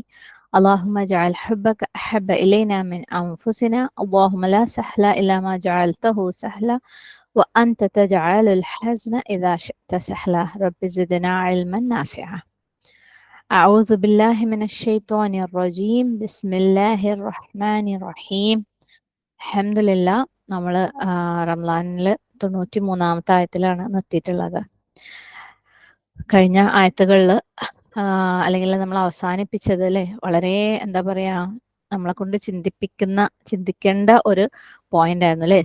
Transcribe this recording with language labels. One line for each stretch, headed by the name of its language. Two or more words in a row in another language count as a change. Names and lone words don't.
Arabic: اللهم اجعل حبك أحب إلينا من أنفسنا. اللهم لا سهل إلا ما جعلته سهلا وأنت تجعل الحزن إذا شئت سهلا. رب زدنا علما نافعا. أعوذ بالله من الشيطان الرجيم. بسم الله الرحمن الرحيم.
Malayalam: അൽഹംദുലില്ലാ നമ്മൾ റംലാനിൽ 93-ാമത്തെ ആയത്തിലാണ് നിർത്തിയിട്ടുള്ളത്. കഴിഞ്ഞ ആയത്തുകളിൽ അല്ലെങ്കിൽ നമ്മൾ അവസാനിപ്പിച്ചത് അല്ലേ വളരെ എന്താ പറയാ നമ്മളെ കൊണ്ട് ചിന്തിക്കേണ്ട ഒരു പോയിന്റ് ആയിരുന്നു അല്ലേ.